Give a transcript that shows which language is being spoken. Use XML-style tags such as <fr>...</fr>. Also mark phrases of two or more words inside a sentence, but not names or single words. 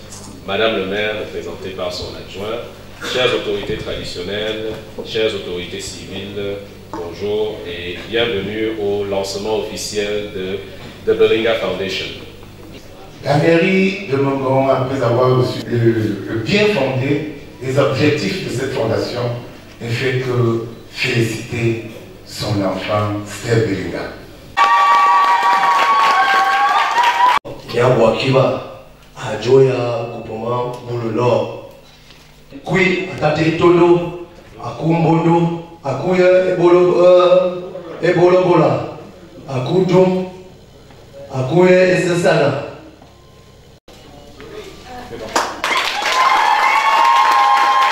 <fr>Madame le maire, représentée par son adjoint, chères autorités traditionnelles, chères autorités civiles, bonjour et bienvenue au lancement officiel de The Belinga Foundation. La mairie de Mengong, après avoir reçu le bien fondé des objectifs de cette fondation, ne fait que féliciter son enfant, Steph Belinga. Kiawakiba, Ajoya, Kupoma, Boulou Nord. Kui, Atate Tolo, Akumbondo, Akuya, Ebolobola, Akudum, Akuya, Esesana.</fr>